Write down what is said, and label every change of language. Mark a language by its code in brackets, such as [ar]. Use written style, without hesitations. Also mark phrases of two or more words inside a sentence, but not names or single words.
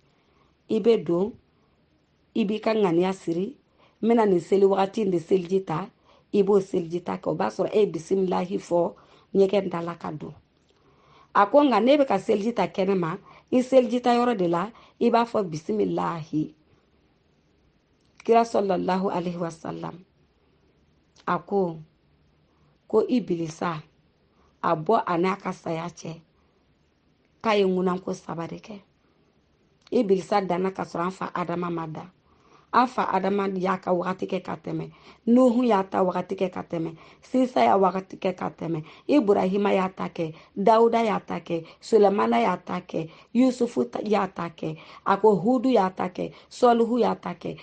[bm] I bɛ don, i b'i ka ŋaniya siri, n bɛna nin seli wagati in de seliji ta, i b'o seliji ta kɛ. O b'a sɔrɔ e ye bisimilahi fɔ ɲɛgɛn da la ka don. A ko nka ne bɛ ka seliji ta kɛnɛ ma, i seliji ta yɔrɔ de la, i b'a fɔ bisimilahi. Kira [ar] صلى الله عليه وسلم [bm] a ko Ibilisa a bɔ a n'a ka saya cɛ k'a ye ŋunanko 3 de kɛ. Ibilisa danna ka sɔrɔ an fa Adama ma da. An fa Adama y'a ka wagati kɛ ka tɛmɛ, Nuhu y'a ta wagati kɛ ka tɛmɛ, Sisa y'a wagati kɛ ka tɛmɛ, Ibrahima y'a ta kɛ, Dawuda y'a ta kɛ, Sulemana y'a ta kɛ, Yusufu y'a ta kɛ, a ko Hudu y'a ta kɛ, Sɔlihu y'a ta kɛ.